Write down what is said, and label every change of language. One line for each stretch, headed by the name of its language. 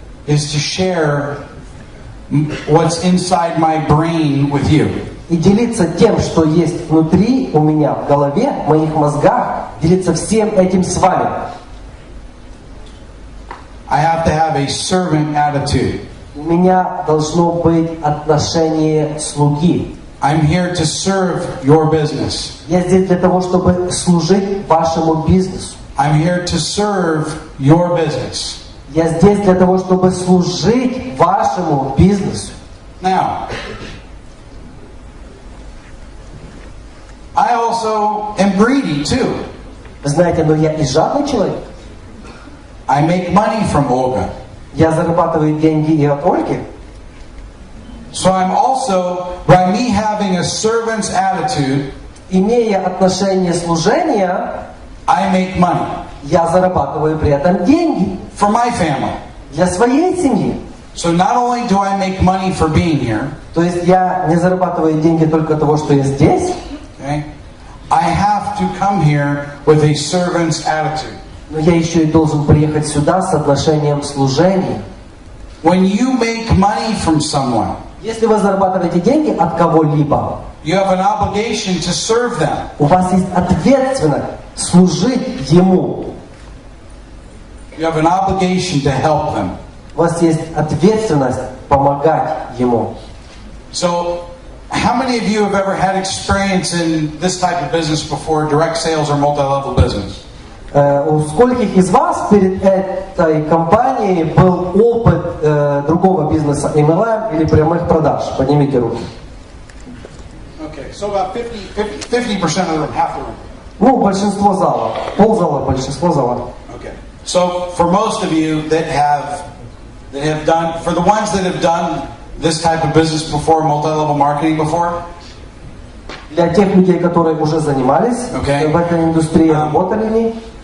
English: is to share what's inside my brain with you.
Russian: и делиться тем, что есть внутри у меня, в голове, в моих мозгах, делиться всем этим с вами.
English: I have to have a servant attitude.
Russian: У меня должно быть отношение слуги.
English: I'm here to serve your business.
Russian: Я здесь для того, чтобы служить вашему бизнесу.
English: I'm here to serve your business.
Russian: Я здесь для того, чтобы служить вашему бизнесу.
English: Now, I also am greedy too.
Russian: Вы знаете, но я и жадный человек.
English: I make money from Olga.
Russian: Я зарабатываю деньги и от Ольги.
English: So I'm also, by me having a servant's attitude,
Russian: Имея отношение служения,
English: I make money
Russian: я зарабатываю при этом деньги
English: for my family.
Russian: для своей семьи.
English: So not only do I make money for being here,
Russian: То есть я не зарабатываю деньги только от того, что я здесь,
English: okay, I have to come here with a servant's attitude.
Russian: но я еще и должен приехать сюда с отношением служения.
English: When you make money from someone,
Russian: Если вы зарабатываете деньги от кого-либо,
English: you have an obligation to serve them.
Russian: у вас есть ответственность служить ему.
English: You have an obligation to help them.
Russian: У вас есть ответственность помогать ему.
English: So, how many of you have ever had experience in this type of business before, direct sales or multi-level business?
Russian: У скольких из вас перед этой компанией был опыт другого бизнеса, MLM или прямых продаж? Поднимите руки.
English: Okay, so about 50% of the room, half the room.
Russian: Ну, большинство зала. Ползала, большинство зала.
English: Okay. So for most of you that have done, for the ones that have done this type of business before, multi-level marketing before,
Russian: Для тех людей, которые уже занимались
English: Okay.
Russian: в этой индустрии, работали в ней,